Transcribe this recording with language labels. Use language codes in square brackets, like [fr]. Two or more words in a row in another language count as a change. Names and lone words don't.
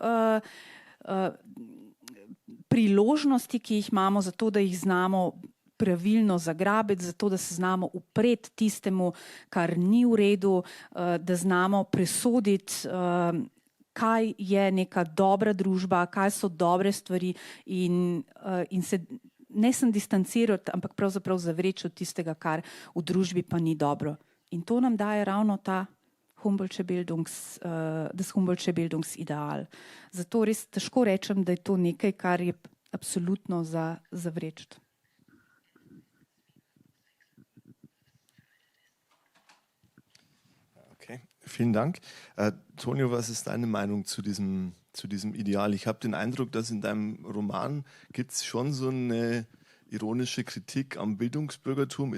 [sl] priložnosti, ki jih imamo, zato da jih znamo pravilno zagrabiti, zato da se znamo upreti tistemu, kar ni v redu, da znamo presoditi, kaj je neka dobra družba, kaj so dobre stvari in se ne sem distancirati, ampak pravzaprav zavreči od tistega, kar v družbi pa ni dobro. In to nam daje ravno ta [de] das Humboldtsche Bildungsideal. [sl] Zato res težko rečem, da je to nekaj, kar je absolutno za zavreči. [de] Okay, vielen Dank. Tonio, was ist deine Meinung zu diesem Ideal? Ich habe den Eindruck, dass in deinem Roman gibt es schon so eine ironische Kritik am Bildungsbürgertum.